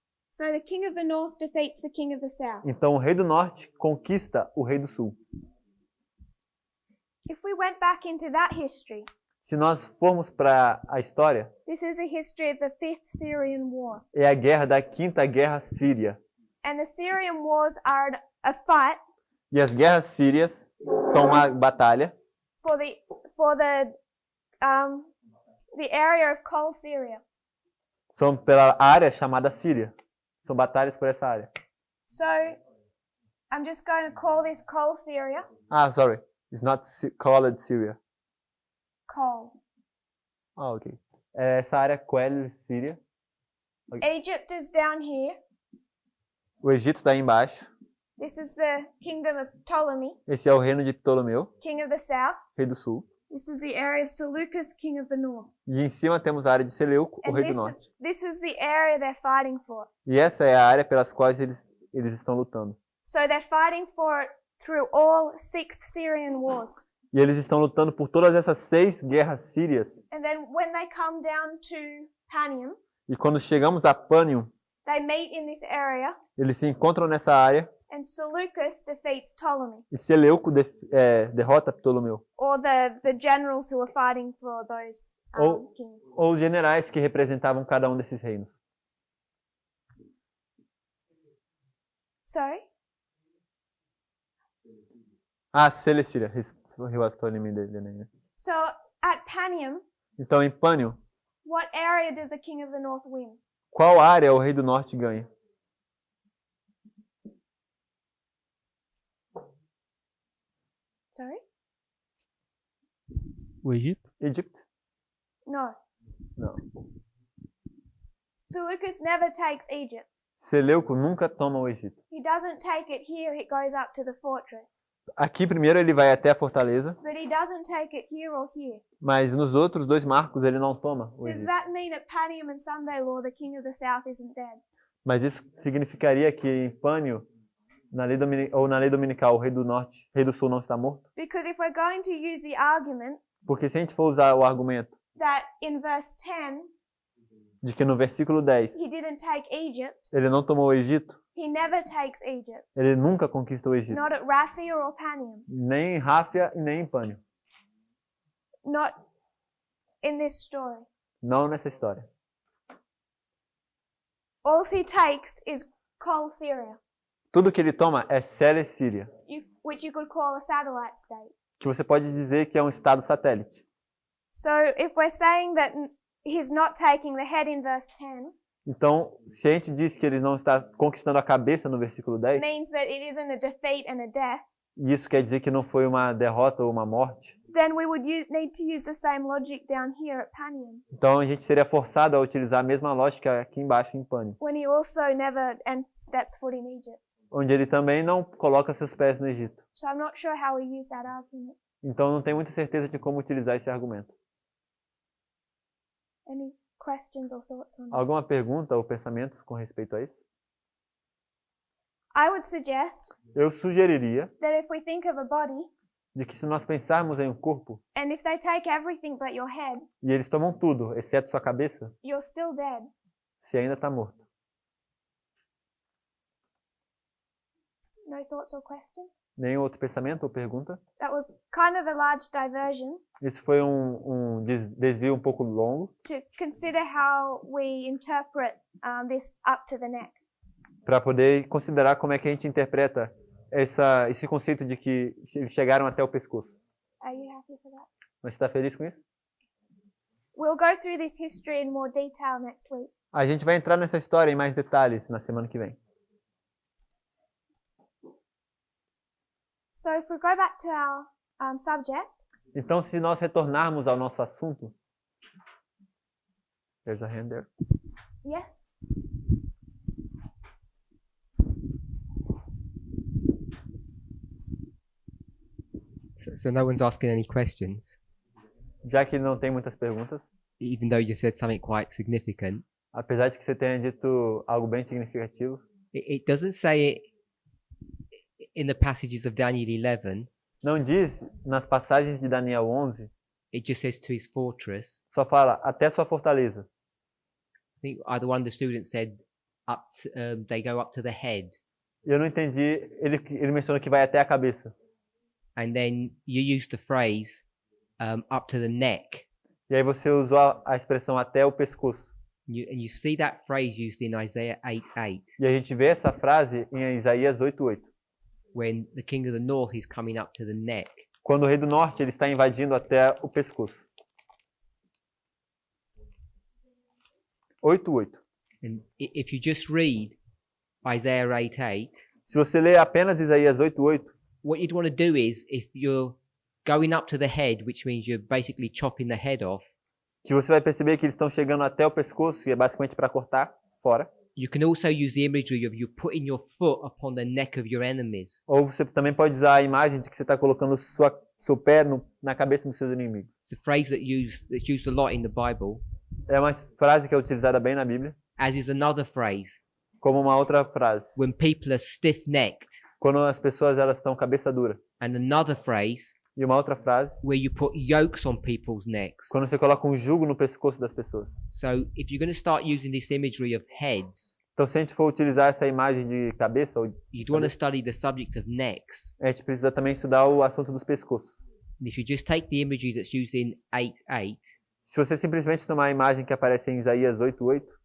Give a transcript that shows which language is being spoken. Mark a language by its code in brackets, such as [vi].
[en] So the king of the north defeats the king of the south. [pt] Então o rei do norte conquista o rei do sul. [en] If we went back into that history, [pt] Se nós formos para a história, [en] this is the history of the Fifth Syrian War. [pt] é a guerra da Quinta Guerra Síria. [en] And the Syrian wars are a fight [pt] E as guerras sírias são uma batalha [en] for the area of Kol Syria. [pt] são pela área chamada Síria. São batalhas por essa área. [en] So I'm just going to call this Kol Syria. Ah, sorry. It's not called Syria. Kol. [pt] Ah, ok. Essa área Quell, Síria. [en] Egypt is down here. [pt] O Egito está aí embaixo. [en] This is the kingdom of Ptolemy, [pt] Esse é o reino de Ptolomeu, [en] king of the south. [pt] rei do sul. [en] This is the area of Seleucus, king of the north. [pt] E em cima temos a área de Seleuco, o [en] And [pt] rei do norte. [en] this is the area they're fighting for. [pt] E essa é a área pelas quais eles estão lutando. [en] So they're fighting for it through all 6 Syrian wars. [pt] E eles estão lutando por todas essas 6 guerras sírias. [en] And then when they come down to Panium, [pt] E quando chegamos a Pânium, [en] they meet in this area, [pt] eles se encontram nessa área [en] and Seleucus defeats Ptolemy, [pt] e Seleuco derrota Ptolomeu. [en] or the generals who are fighting for those [pt] Ou- [en] kings. [pt] Ou os generais que representavam cada um desses reinos. [en] Sorry? [pt] Ah, Seleucídia. [en] He was telling me the name. So at Panium, [pt] Então, em Pânium, [en] what area does the king of the north win? [pt] qual área o rei do norte ganha? [en] Sorry? [pt] O Egito? Egito? [en] No. [pt] Não. [en] Seleucus never takes Egypt. [pt] Seleuco nunca toma o Egito. [en] He doesn't take it here, it goes up to the fortress. [pt] Aqui primeiro ele vai até a fortaleza, [en] But he doesn't take it here or here. [pt] mas nos outros 2 marcos ele não toma o [en] Does [pt] Egito. [en] that mean at Panium and Sunday Law the king of the south isn't dead? [pt] Mas isso significaria que em Pânio, na lei dominical, o rei do norte, rei do sul não está morto? [en] Because if we're going to use the argument [pt] Porque se a gente for usar o argumento [en] that in verse 10 [pt] de que no versículo 10 [en] he didn't take Egypt, [pt] ele não tomou o Egito, [en] he never takes Egypt. [pt] ele nunca conquistou o Egito. [en] Not at Raphia or Panium. [pt] Nem em Ráfia e nem em Pânio. [en] Not in this story. [pt] Não nessa história. [en] All he takes is Kol Syria, [pt] Tudo que ele toma é Seleucídia, [en] which you could call a satellite state. [pt] que você pode dizer que é um estado satélite. [en] So if we're saying that he's not taking the head in verse 10, [pt] Então, se a gente diz que ele não está conquistando a cabeça no versículo 10, [en] means that it isn't a defeat and a death, [pt] e isso quer dizer que não foi uma derrota ou uma morte, [en] then we would need to use the same logic down here at Panium, [pt] então a gente seria forçado a utilizar a mesma lógica aqui embaixo em Pânio, [en] when he also never steps foot in Egypt. [pt] onde ele também não coloca seus pés no Egito. [en] So I'm not sure how we use that argument. [pt] Então não tenho muita certeza de como utilizar esse argumento. [en] Any questions or thoughts on that? [pt] Alguma pergunta ou pensamentos com respeito a isso? [en] I would suggest [pt] Eu sugeriria [en] that if we think of a body, [pt] de que se nós pensarmos em um corpo, [en] and if they take everything but your head, [pt] e eles tomam tudo, exceto sua cabeça, [en] you're still dead. [pt] você ainda está morto. [en] No thoughts or questions? [pt] Nenhum outro pensamento ou pergunta? [en] That was kind of a large diversion [pt] Esse foi um desvio um pouco longo [en] to consider how we interpret this up to the neck. [pt] para poder considerar como é que a gente interpreta esse conceito de que eles chegaram até o pescoço. [en] Are you happy for that? [pt] Você está feliz com isso? [en] We'll go through this history in more detail next week. [pt] A gente vai entrar nessa história em mais detalhes na semana que vem. [en] So if we go back to our subject, [pt] Então, se nós retornarmos ao nosso assunto, [en] there's a hand there. yes. So no one's asking any questions. [pt] Já que não tem muitas perguntas, [en] even though you said something quite significant, [pt] Apesar de que você tenha dito algo bem significativo, [en] it doesn't say it in the passages of Daniel 11. [pt] não diz nas passagens de Daniel 11, [en] It just says to his fortress. [pt] só fala até sua fortaleza. [en] I think either one of the students said up to, they go up to the head, [pt] Eu não entendi, ele mencionou que vai até a cabeça. [en] and then you use the phrase up to the neck. [pt] E aí você usou a expressão até o pescoço. [en] And you see that phrase used in Isaiah 8:8, [pt] E a gente vê essa frase em Isaías 8:8. [en] when the king of the north is coming up to the neck. [pt] Quando o rei do norte ele está invadindo até o pescoço. [en] 8:8. And if you just read Isaiah 8:8, [pt] Se você ler apenas Isaías 8:8, [en] what you'd want to do is, if you're going up to the head, which means you're basically chopping the head off, [pt] que você vai perceber que eles estão chegando até o pescoço, e é basicamente para cortar fora. [en] you can also use the imagery of you putting your foot upon the neck of your enemies. [pt] Ou você também pode usar a imagem de que você está colocando seu pé na cabeça dos seus inimigos. [en] It's a phrase that's used a lot in the Bible, [pt] É uma frase que é utilizada bem na Bíblia, [en] as is another phrase [pt] como uma outra frase. [en] when people are stiff-necked, [pt] Quando as pessoas elas estão cabeça dura. [en] and another phrase [pt] E uma outra frase, [en] where you put yokes on people's necks. [pt] quando você coloca um jugo no pescoço das pessoas. [en] So if you're going to start using this imagery of heads, [pt] Então, se a gente for utilizar essa imagem de cabeça, [en] you'd want to study the subject of necks. [pt] a gente precisa também estudar o assunto dos pescoços. [en] And if you just take the imagery that's used in 8:8, [pt] Se você simplesmente tomar a imagem que aparece em Isaías 8:8,